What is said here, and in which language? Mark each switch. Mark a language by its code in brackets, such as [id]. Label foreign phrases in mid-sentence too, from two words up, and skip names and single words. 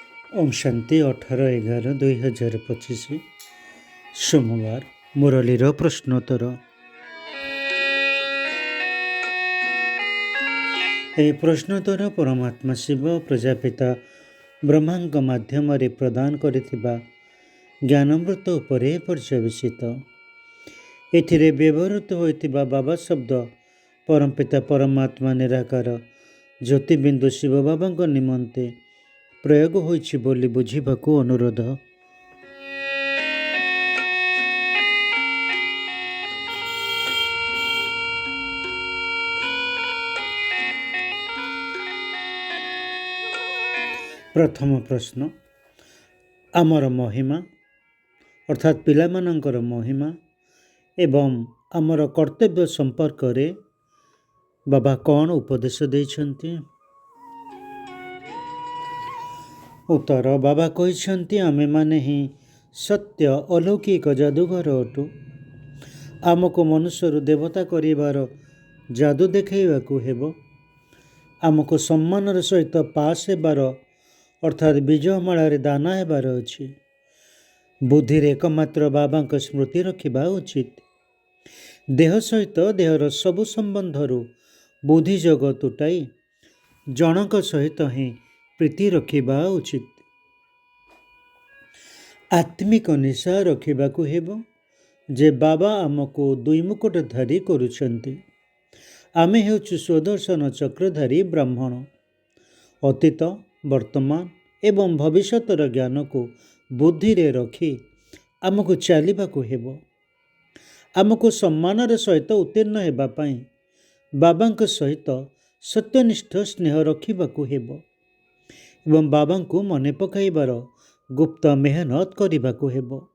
[or] ଓମ ଶାନ୍ତି 18/11/2025 ସୋମବାର ମୁରଲୀର ପ୍ରଶ୍ନୋତ୍ତର। ଏ ପ୍ରଶ୍ନୋତ୍ତର ପରମାତ୍ମା ଶିବ ପ୍ରଜାପିତା ବ୍ରହ୍ମାଙ୍କ ମାଧ୍ୟମ ପ୍ରଦାନ କରିଥିବା ଜ୍ଞାନାମୃତ ଉପରେ ପର୍ଯ୍ୟବସିତ। ଏଥିରେ ବ୍ୟବହୃତ ହୋଇଥିବା ବାବା ଶବ୍ଦ ପରମପିତା ପରମାତ୍ମା ନିରାକାର ଜ୍ୟୋତିବିନ୍ଦୁ ଶିବ ବାବାଙ୍କ ନିମନ୍ତେ ପ୍ରୟୋଗ ହୋଇଛି ବୋଲି ବୁଝିବାକୁ ଅନୁରୋଧ। ପ୍ରଥମ ପ୍ରଶ୍ନ, ଆମର ମହିମା ଅର୍ଥାତ ପିଲାମାନଙ୍କର ମହିମା ଏବଂ ଆମର କର୍ତ୍ତବ୍ୟ ସମ୍ପର୍କ ରେ ବାବା କଣ ଉପଦେଶ ଦେଇଛନ୍ତି? ଉତ୍ତର, ବାବା କହିଛନ୍ତି ଆମେ ମାନେ ହିଁ ସତ୍ୟ ଅଲୌକିକ ଯାଦୁଗର ଅଟୁ। ଆମକୁ ମନୁଷ୍ୟ ଦେବତା କରିବାର ଯାଦୁ ଦେଖାଇବାକୁ ହେବ। ଆମକୁ ସମ୍ମାନର ସହିତ ପାସ ହେବାର ଅର୍ଥାତ ବିଜୟମାଳାରେ ଦାନା ହେବାର ଅଛି। ବୁଦ୍ଧିରେ ଏକମାତ୍ର ବାବାଙ୍କ ସ୍ମୃତି ରଖିବା ଉଚିତ। ଦେହ ସହିତ ଦେହର ସବୁ ସମ୍ବନ୍ଧରୁ ବୁଦ୍ଧି ଯୋଗ ତୁଟାଇ ଜନକ ସହିତ ହିଁ ପ୍ରୀତି ରଖିବା ଉଚିତ। ଆତ୍ମିକ ନିଶା ରଖିବାକୁ ହେବ ଯେ ବାବା ଆମକୁ ଦୁଇ ମୁକୁଟଧାରୀ କରୁଛନ୍ତି। ଆମେ ହେଉଛୁ ସ୍ୱଦର୍ଶନ ଚକ୍ରଧାରୀ ବ୍ରାହ୍ମଣ। ଅତୀତ ବର୍ତ୍ତମାନ ଏବଂ ଭବିଷ୍ୟତର ଜ୍ଞାନ କୁ ବୁଦ୍ଧି ରେ ରଖି ଆମକୁ ଚାଲିବାକୁ ହେବ। ଆମକୁ ସମ୍ମାନର ସହିତ ଉତ୍ତୀର୍ଣ୍ଣ ହେବା ପାଇଁ ବାବାଙ୍କ ସହିତ ସତ୍ୟନିଷ୍ଠ ସ୍ନେହ ରଖିବାକୁ ହେବ ଏବଂ ବାବାଙ୍କୁ ମନେ ପକାଇବାର ଗୁପ୍ତ ମେହନତ କରିବାକୁ ହେବ।